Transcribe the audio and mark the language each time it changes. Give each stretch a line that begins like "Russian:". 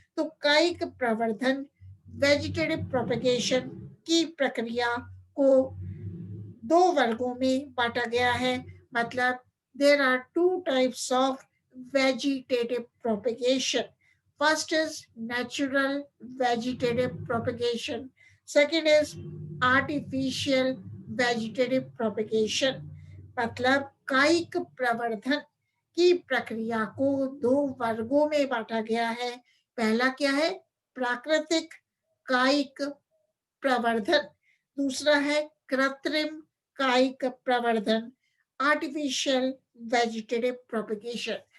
Hindi: तो कायिक प्रवर्धन वेजिटेटिव प्रोपेगेशन की प्रक्रिया को दो वर्गों में बांटा गया है।
English: मतलब there are two types of vegetative propagation. First is natural vegetative propagation. Second is artificial vegetative propagation।
Hindi: मतलब कायिक प्रवर्धन की प्रक्रिया को दो वर्गों में बांटा गया है। पहला क्या है? प्राकृतिक कायिक प्रवर्धन। दूसरा है कृत्रिम कायिक प्रवर्धन, आर्टिफिशियल वेजिटेटिव प्रोपेगेशन।